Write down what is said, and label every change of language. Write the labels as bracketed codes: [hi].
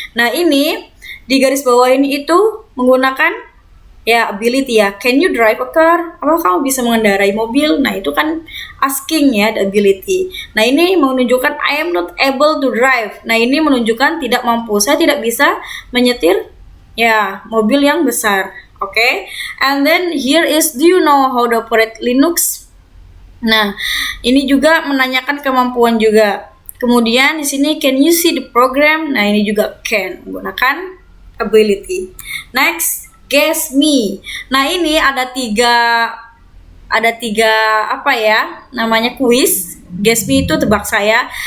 [id] Nah, ini di garis bawah ini itu menggunakan ya ability ya. [en] Can you drive a car? [id] Apakah kamu bisa mengendarai mobil? Nah, itu kan asking ya, the ability. Nah, ini menunjukkan [en] I am not able to drive. [id] Nah, ini menunjukkan tidak mampu. Saya tidak bisa menyetir ya mobil yang besar. [en] And then here is, do you know how to operate Linux? [id] Nah, ini juga menanyakan kemampuan juga. Kemudian di sini [en] can you see the program? [id] Nah, ini juga can, menggunakan ability. Next, guess me. Nah, ini ada 3 ada 3 apa ya namanya kuis. Guess me itu tebak saya.